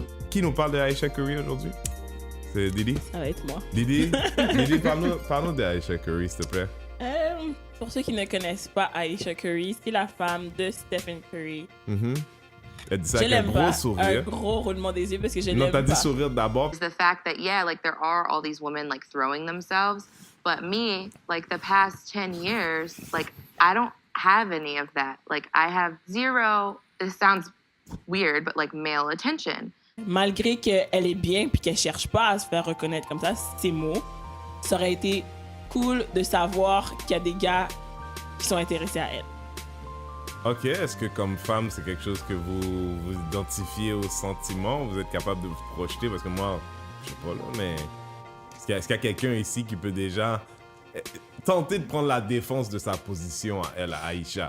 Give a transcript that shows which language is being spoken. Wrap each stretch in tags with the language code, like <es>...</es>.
<fr>Qui nous parle de Aisha Curry aujourd'hui? C'est Didi? Ça va être moi. Didi, parle-nous de Aisha Curry, s'il te plaît. Pour ceux qui ne connaissent pas Aisha Curry, c'est la femme de Stephen Curry. Elle dit ça Je avec un l'aime gros pas. sourire. Un gros roulement des yeux parce que je l'aime pas. Non, t'as dit sourire d'abord.</fr> <en>The fact that, yeah, like there are all these women like throwing themselves, but me, like the past 10 years, like I don't have any of that. Like I have zero, it sounds weird, but like male attention.</en> <fr>Malgré qu'elle est bien puis qu'elle cherche pas à se faire reconnaître comme ça, ces mots, ça aurait été cool de savoir qu'il y a des gars qui sont intéressés à elle. Ok, est-ce que comme femme, c'est quelque chose que vous identifiez aux sentiments? Vous êtes capable de vous projeter? Parce que moi, je sais pas là, mais est-ce qu'il y a quelqu'un ici qui peut déjà tenter de prendre la défense de sa position à elle, à Aisha?</fr>